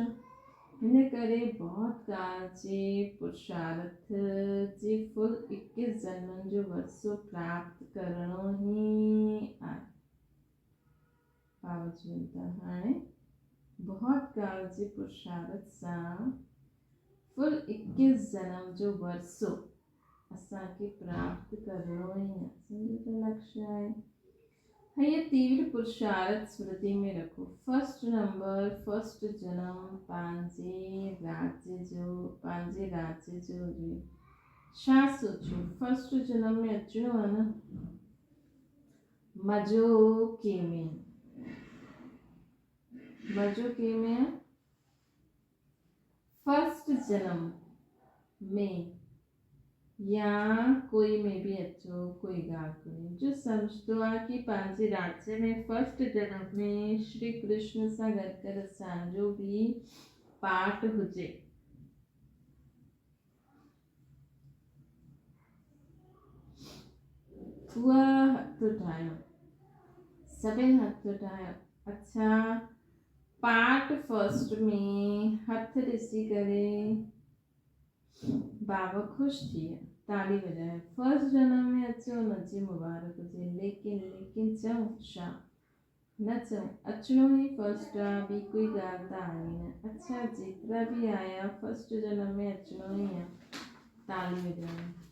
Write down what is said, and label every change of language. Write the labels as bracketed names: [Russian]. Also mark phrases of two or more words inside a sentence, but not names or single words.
[Sindhi] हिन करे बहुत काल जे पुरुषार्थ जे फुल 21 जन्मनि जो वरसो प्राप्त करणो ई आहे। बावजूद हाणे बहुत काल जे पुरुषार्थ सां फुल 21 जन्म जो वरसो असांखे प्राप्त करणो ई आहे। असांजो लक्ष्य आहे। ये तीव्र पुरुषार्थ स्मृति में रखो। [English] first number, [Sindhi] फर्स्ट जन्म पंहिंजे राज्य जो हुजे। छा सोचो? फर्स्ट जन्म में अचिणो आहे न। मज़ो कंहिंमें आहे? फर्स्ट जन्म में या कोई में भी अचो, कोई ॻाल्हि कोन्हे। जो सम्झंदो आहे कि पंहिंजे राज्य में फर्स्ट जन्म में श्री कृष्ण सां गॾु करे असांजो बि पार्ट हुजे, उहा हथ उठायो, सभिनि हथ उठायो। अच्छा, [English] part first [Sindhi] में हथ ॾिसी करे बाबा ख़ुशि थी विया, ताली वॼाए। फर्स्ट जनम में अचो हुनजी मुबारक हुजे। लेकिन चऊं छा? न चऊं अचिणो ई फर्स्ट आहे, ॿी कोई ॻाल्हि त आहे न। अच्छा, जेतिरा बि आया फर्स्ट जनम में अचिणो ई आहे, ताली वॼायो।